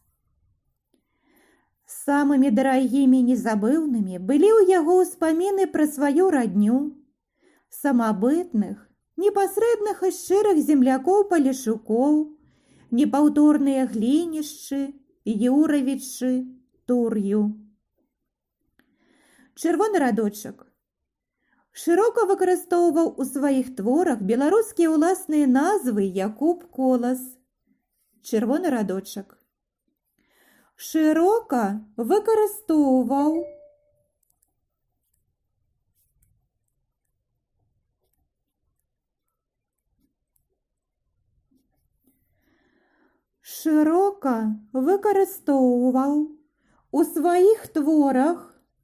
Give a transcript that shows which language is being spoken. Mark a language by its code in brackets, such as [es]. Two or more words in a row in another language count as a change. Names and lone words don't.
[be] Самымі дарагімі і незабыўнымі былі ў яго ўспаміны пра сваю радню, самабытных, непасрэдных і шчырых землякоў-палешукоў, непаўторныя Глінішчы, Юравічы, Тур'ю. Чырвоны радочак. [uk] Широка використовував у своїх творах білоруські уласні назви Якуб Колас. Червоний радочок. Широко використовував у своїх творах